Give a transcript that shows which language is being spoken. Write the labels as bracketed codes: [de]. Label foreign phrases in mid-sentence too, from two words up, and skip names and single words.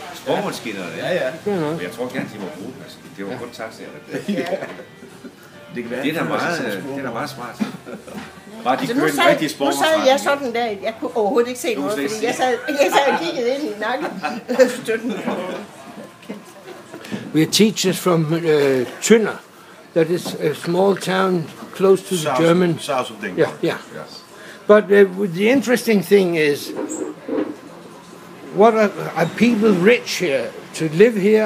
[da] Sporvognsskinnerne, Ja. Men jeg tror gerne, de må bruge dem. Altså. Det var kun taxaer. Det er da meget smart. Bare de kører en rigtig Nu sad jeg sådan der, jeg kunne overhovedet ikke se noget, fordi jeg sad og kiggede ind i nakken. [en] We are teachers from Tønder. That is a small town close to the German. South of Denmark. Yeah. But the interesting thing is, what are people rich here to live here?